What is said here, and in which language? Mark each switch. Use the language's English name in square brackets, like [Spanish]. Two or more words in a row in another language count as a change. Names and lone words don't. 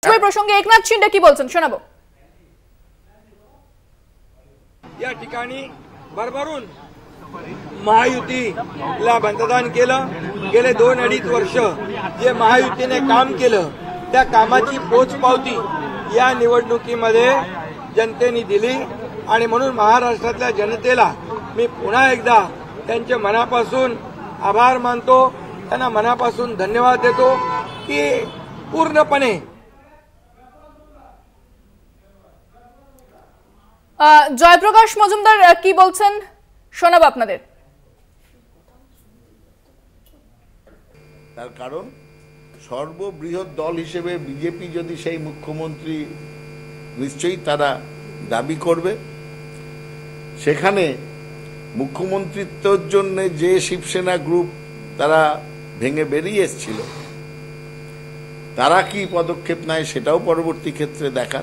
[Bangla] ওই প্রসঙ্গে একনাথ শিন্ডে কী বলছেন শোনাবো। [Marathi] या ठिकाणी भरभरून महायुतीला मतदान केलं। गेले 2-2.5 वर्ष जे महायुतीने काम केलं त्या कामाची पोचपावती या निवडणुकीमध्ये जनतेने दिली आणि म्हणून महाराष्ट्रातल्या जनतेला मी पुन्हा एकदा त्यांच्या मनापासून आभार मानतो, त्यांना मनापासून धन्यवाद देतो की पूर्णपणे [Bangla] জয়প্রকাশ মজুমদার কি বলছেন শোনাবো আপনাদের। তার কারণ সর্ববৃহৎ দল হিসেবে বিজেপি যদি সেই মুখ্যমন্ত্রী নিশ্চয়ই তারা দাবি করবে, সেখানে মুখ্যমন্ত্রিত্বের জন্য যে শিবসেনা গ্রুপ তারা ভেঙে বেরিয়ে এসেছিল তারা কি পদক্ষেপ নেয় সেটাও পরবর্তী ক্ষেত্রে দেখার।